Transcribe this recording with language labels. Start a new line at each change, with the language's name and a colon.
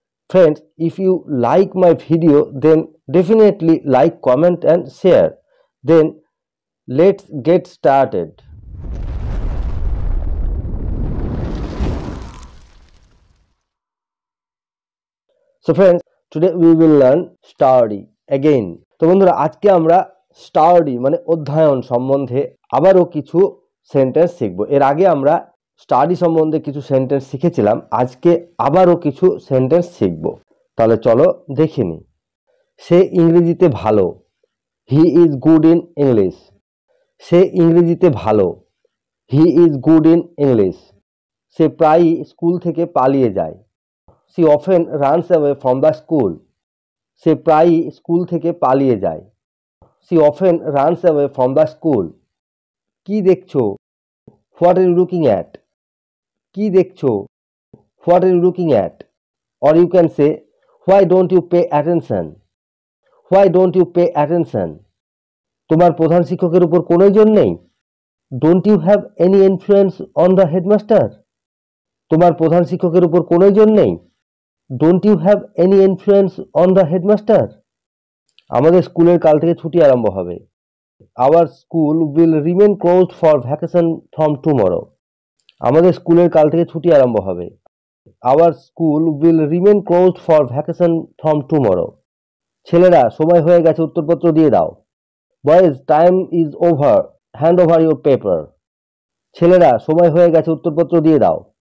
English: Friends, if you like my video, then definitely like, comment and share. Then let's get started. So friends, today we will learn study again.
Bangla: তো বন্ধুরা, আজকে আমরা study মানে অধ্যয়ন সম্বন্ধে আবারও কিছু সেন্টেন্স শিখব। এর আগে আমরা স্টাডি সম্বন্ধে কিছু সেন্টেন্স শিখেছিলাম, আজকে আবারও কিছু সেন্টেন্স শিখব। তাহলে চলো দেখে নিই। সে ইংরেজিতে ভালো।
English: He is good in English.
Bangla: সে ইংরেজিতে ভালো।
English: He is good in English.
Bangla: সে প্রায়ই স্কুল থেকে পালিয়ে যায়।
English: She often runs away from the school.
Bangla: সে প্রায়ই স্কুল থেকে পালিয়ে যায়।
English: She often runs away from the school.
Bangla: কি দেখছো?
English: What are you looking at? কি দেখছো? What are you looking at? Or you can say, why don't you pay attention? Why don't you pay attention?
Bangla: তোমার প্রধান শিক্ষকের উপর কোনো নজর নেই?
English: Don't you have any influence on the headmaster?
Bangla: তোমার প্রধান শিক্ষকের উপর কোনো নজর নেই?
English: Don't you have any influence on the headmaster?
Bangla: আমাদের স্কুলের কাল থেকে ছুটি আরম্ভ হবে।
English: Our school will remain closed for vacation from tomorrow.
Bangla: আমাদের স্কুলের কাল থেকে ছুটি আরম্ভ হবে।
English: Our school will remain closed for vacation from tomorrow.
Bangla: ছেলেরা, সময় হয়ে গেছে, উত্তরপত্র দিয়ে দাও।
English: Boys, time is over. Hand over your paper.
Bangla: ছেলেরা, সময় হয়ে গেছে, উত্তরপত্র দিয়ে দাও।